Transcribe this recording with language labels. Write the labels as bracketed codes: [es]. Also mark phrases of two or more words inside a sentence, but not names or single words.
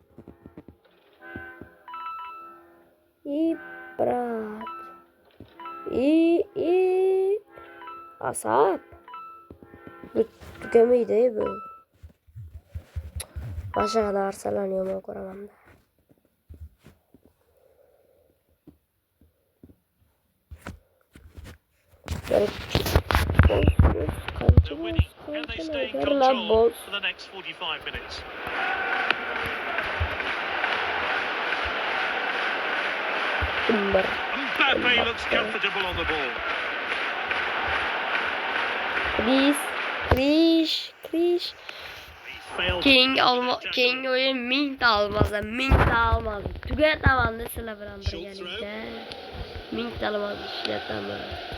[uz] Brat. Asap. Bu tugamaydi bu. Boshqa narsalarni yomon ko'raman. [en] To winning, can they stay in control for the next 45 minutes? Mbappe looks comfortable on the ball. [uz] Krish. Keyingi o'yin 1000 ta olmaz. Tugataman sizlar bilan birgalikda. 1000 ta ishlataman.